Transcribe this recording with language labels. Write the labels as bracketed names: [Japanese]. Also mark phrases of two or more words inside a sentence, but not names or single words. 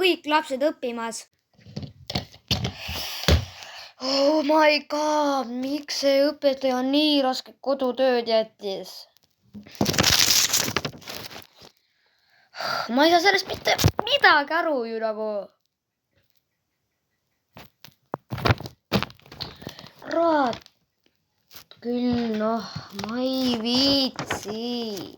[Estonian] kõik lapsed õppimas. [English] Oh my god, [Estonian] miks see õpetaja nii raske kodutööd jättis? Ma ei saa sellest mitte midagi aru ju nagu. Raat küll, noh, ma ei viitsi.